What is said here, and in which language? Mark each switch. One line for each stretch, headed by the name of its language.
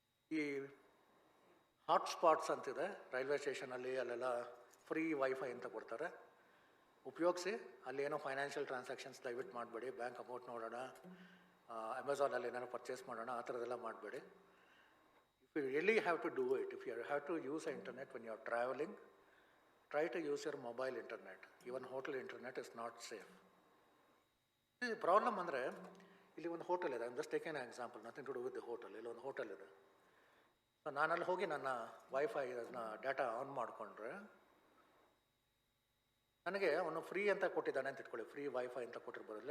Kannada: ಈ ಹಾಟ್ಸ್ಪಾಟ್ಸ್ ಅಂತಿದೆ ರೈಲ್ವೆ ಸ್ಟೇಷನಲ್ಲಿ, ಅಲ್ಲೆಲ್ಲ ಫ್ರೀ ವೈಫೈ ಅಂತ ಕೊಡ್ತಾರೆ, ಉಪಯೋಗಿಸಿ. ಅಲ್ಲಿ ಏನೋ ಫೈನಾನ್ಷಿಯಲ್ ಟ್ರಾನ್ಸಾಕ್ಷನ್ಸ್ ದಯವಿಟ್ಟು ಮಾಡಬೇಡಿ. ಬ್ಯಾಂಕ್ ಅಕೌಂಟ್ ನೋಡೋಣ, ಅಮೆಝಾನಲ್ಲಿ ಏನಾದ್ರು ಪರ್ಚೇಸ್ ಮಾಡೋಣ, ಆ ಥರದ್ದೆಲ್ಲ ಮಾಡಬೇಡಿ.
English: If you really have to do it, if you have to use internet when you are travelling, try to use your mobile internet. Even hotel internet is not safe. The problem
Kannada: ಅಂದರೆ ಇಲ್ಲಿ ಒಂದು hotel ಇದೆ.
English: I am just taking an example, nothing to do with the hotel.
Kannada: ಇಲ್ಲಿ ಒಂದು hotel ಇದೆ. ನಾನು ಅಲ್ಲಿ ಹೋಗಿ ನನ್ನ ವೈಫೈ ಅದನ್ನ ಡಾಟಾ ಆನ್ ಮಾಡಿಕೊಂಡ್ರೆ ನನಗೆ ಅವನು ಫ್ರೀ ಅಂತ ಕೊಟ್ಟಿದ್ದಾನೆ ಅಂತ ಇಟ್ಕೊಳ್ಳಿ, ಫ್ರೀ ವೈಫೈ ಅಂತ ಕೊಟ್ಟಿರ್ಬೋದು.